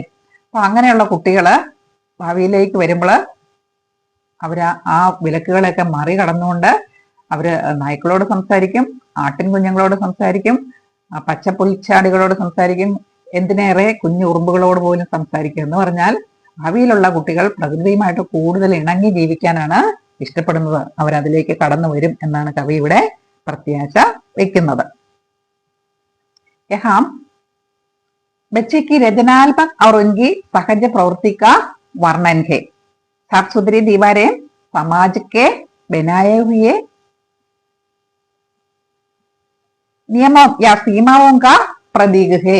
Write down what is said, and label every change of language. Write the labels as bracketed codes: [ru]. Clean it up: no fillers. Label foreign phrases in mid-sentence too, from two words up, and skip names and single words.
[ml] അപ്പൊ അങ്ങനെയുള്ള കുട്ടികള് ഭാവിയിലേക്ക് വരുമ്പോൾ അവര് ആ വിലക്കുകളെയൊക്കെ മറികടന്നുകൊണ്ട് അവര് നായ്ക്കളോട് സംസാരിക്കും, ആട്ടിൻ കുഞ്ഞുങ്ങളോട് സംസാരിക്കും, പച്ചപ്പുൽച്ചാടികളോട് സംസാരിക്കും, എന്തിനേറെ കുഞ്ഞു ഉറുമ്പുകളോട് പോലും സംസാരിക്കും. എന്ന് പറഞ്ഞാൽ ഭാവിയിലുള്ള കുട്ടികൾ പ്രകൃതിയുമായിട്ട് കൂടുതൽ ഇണങ്ങി ജീവിക്കാനാണ് ഇഷ്ടപ്പെടുന്നത്. അവരതിലേക്ക് കടന്നു വരും എന്നാണ് കവി ഇവിടെ പ്രത്യാശ വെക്കുന്നത്. [hi] यहाँ बच्चे की रचनात्मक और उनकी सहज प्रवृत्ति का वर्णन है. साफ सुथरी दीवारें समाज के बनाए हुए नियमों या सीमाओं का प्रतीक है.